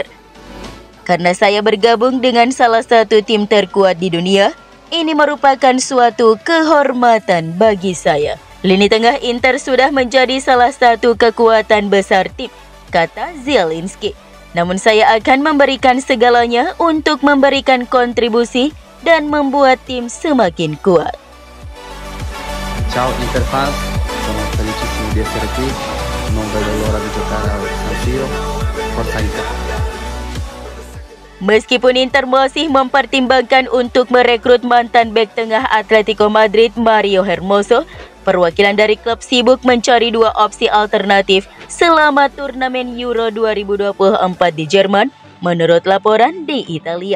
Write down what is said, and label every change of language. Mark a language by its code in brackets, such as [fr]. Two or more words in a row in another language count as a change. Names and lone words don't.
[id] "Karena saya bergabung dengan salah satu tim terkuat di dunia, ini merupakan suatu kehormatan bagi saya. Lini tengah Inter sudah menjadi salah satu kekuatan besar tim," kata Zielinski. "Namun saya akan memberikan segalanya untuk memberikan kontribusi dan membuat tim semakin kuat." [it] Ciao Inter fans, sono felicissimo di essere qui, non vedo l'ora di giocare al San Siro, forza Inter. [id] Meskipun Inter masih mempertimbangkan untuk merekrut mantan bek tengah Atletico Madrid Mario Hermoso, perwakilan dari klub sibuk mencari dua opsi alternatif selama turnamen Euro 2024 di Jerman, menurut laporan di Italia.